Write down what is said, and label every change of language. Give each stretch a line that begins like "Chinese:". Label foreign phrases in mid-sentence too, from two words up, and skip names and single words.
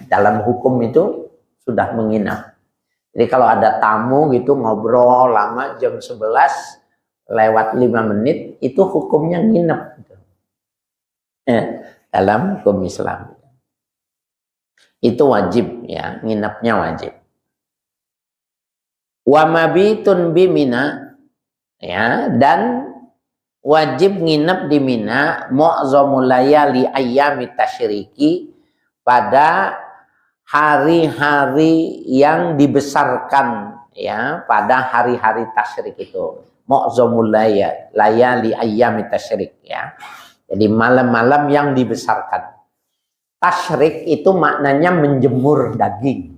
Indonesian: Dalam hukum itu sudah menginap. Jadi kalau ada tamu gitu ngobrol lama jam 11 lewat 5 menit, itu hukumnya nginap. Dalam hukum Islam. Itu wajib ya, nginapnya wajib.
Arabic: ومبيت بمنى,
Indonesian: ya, dan wajib nginep di Mina
Arabic: معظم الليالي أيام التشريق,
Indonesian: pada hari-hari yang dibesarkan ya, pada hari-hari tasyrik itu.
Arabic: معظم الليالي أيام التشريق ya.
Indonesian: Jadi malam-malam yang dibesarkan. Tasyrik itu maknanya menjemur daging.